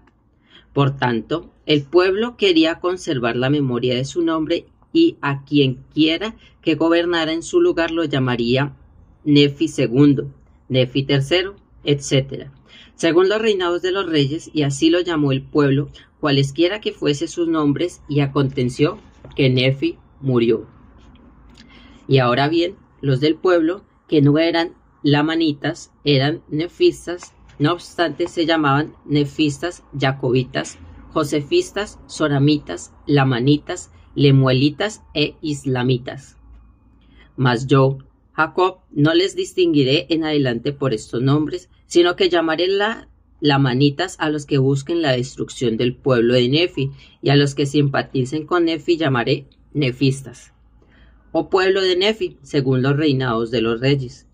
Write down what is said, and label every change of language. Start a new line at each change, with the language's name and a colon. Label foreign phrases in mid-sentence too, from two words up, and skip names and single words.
Spanish: Por tanto, el pueblo quería conservar la memoria de su nombre y a quien quiera que gobernara en su lugar lo llamaría Nefi II, Nefi III, etc., según los reinados de los reyes, y así lo llamó el pueblo, cualesquiera que fuese sus nombres, y aconteció que Nefi murió. Y ahora bien, los del pueblo, que no eran lamanitas, eran nefistas, no obstante se llamaban nefistas, jacobitas, josefistas, soramitas, lamanitas, lemuelitas e islamitas. Mas yo, Jacob, no les distinguiré en adelante por estos nombres, sino que llamaré lamanitas a los que busquen la destrucción del pueblo de Nefi, y a los que simpaticen con Nefi llamaré nefistas. Oh pueblo de Nefi, según los reinados de los reyes.